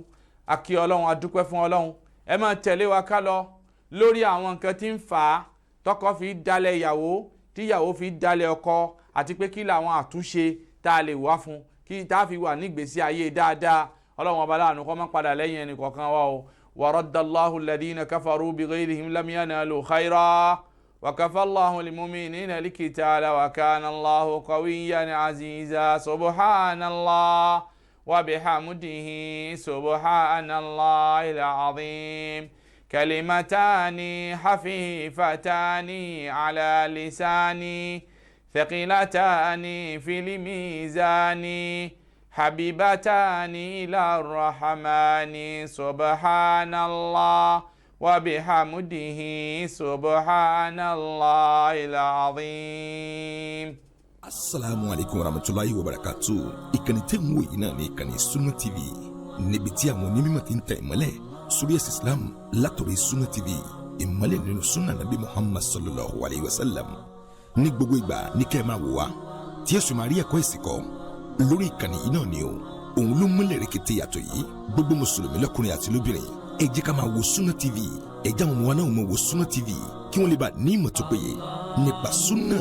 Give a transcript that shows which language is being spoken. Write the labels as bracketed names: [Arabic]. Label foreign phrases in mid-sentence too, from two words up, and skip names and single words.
[Yoruba] akí ọlọ́run, adúpẹ́ fún ọlọ́run. ẹ máa tẹ̀lé wa ká lọ lórí àwọn nǹkan tí ń fà á tọkọ fi dalẹ̀ ìyàwó, tí ìyàwó fi dalẹ̀ ọkọ, àti pé kí làwọn àtúnṣe tá a lè wá fún kí tá a fi wà nígbésí ayé dáadáa. ọlọ́run ọba láàánú kọ́ mọ́ padà lẹ́yìn ẹnì kọ̀ọ̀kan wa o. [Arabic] ورد الله الذين كفروا بغيرهم لم ينالوا خيرا وكفى الله المؤمنين القتال وكان الله قويا عزيزا. سبحان الله وبحمده سبحان الله العظيم. كلمتان خفيفتان على لساني ثقيلتان في الميزان حبيبتان إلى الرحمن. سبحان الله وبحمده سبحان الله العظيم. السلام عليكم ورحمة الله وبركاته. [Yoruba] Ìkànnì tẹ́ ń wò yìí náà ní ìkànnì Sunna TV, níbi tí àwọn onímọ̀ ti ń tẹ ìmọ́lẹ̀ sórí ẹ̀sìn Islam látọ̀rí Sunna TV, ìmọ́lẹ̀ nínú Sunna Nabi Muhammad [Arabic] صلى الله عليه وسلم. [Yoruba] Ní gbogbo ìgbà ní kẹ́ ẹ máa wò wá tí ẹ sì máa rí ẹ̀kọ́ ẹ̀sìn kọ́ lórí ìkànnì yìí náà ni o. Òun ló múlẹ̀ rẹ̀kẹ̀tẹ̀ yàtọ̀ yìí. Gbogbo mùsùlùmí lọ́kùnrin àti lóbìnrin, ẹ jẹ́ ká máa wo Sunna TV. Ẹ jẹ́ àwọn ọmọ wa náà máa wo Sunna TV kí wọ́n lè bá ní ìmọ̀ tó péye nípa Sunna.